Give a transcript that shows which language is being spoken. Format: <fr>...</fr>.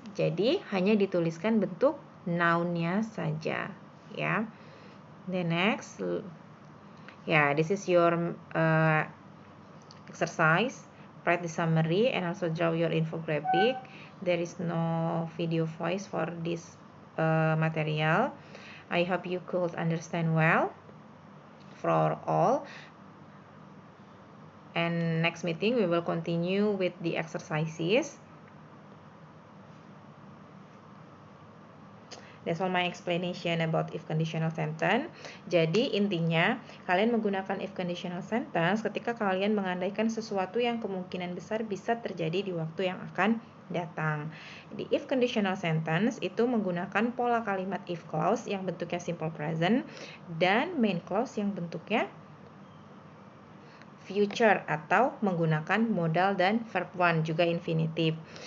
<id>Jadi, hanya dituliskan bentuk noun-nya saja, ya.</id> <en>The next, this is your exercise. Write the summary and also draw your infographic. There is no video voice for this material. I hope you could understand well for all. And next meeting we will continue with the exercises. That's all my explanation about if conditional sentence.</en> <id>Jadi intinya kalian menggunakan if conditional sentence ketika kalian mengandaikan sesuatu yang kemungkinan besar bisa terjadi di waktu yang akan datang. Di if conditional sentence itu menggunakan pola kalimat if clause yang bentuknya simple present dan main clause yang bentuknya future atau menggunakan modal dan verb one juga infinitive.</id>